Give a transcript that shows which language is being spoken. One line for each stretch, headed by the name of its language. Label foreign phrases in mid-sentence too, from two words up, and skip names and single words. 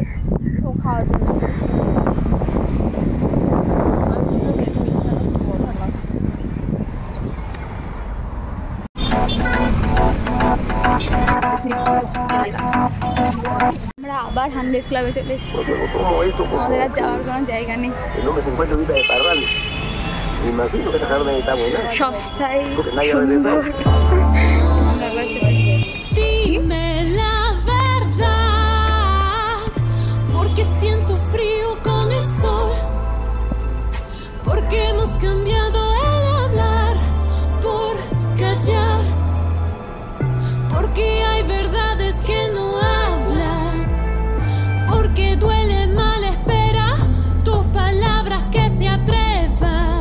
Bangla: ও খাওয়ার জন্য আমরা আবার 100 ক্লাবে চলে এসেছি, আমাদের আর যাওয়ার কোনো জায়গা নেই। সস্তায় সুন্দর।
Spanish: Dime la verdad, porque siento frío con el sol, porque hemos cambiado el hablar por callar, porque hay verdades que no hablan, porque duele mal espera tus palabras que se atrevan.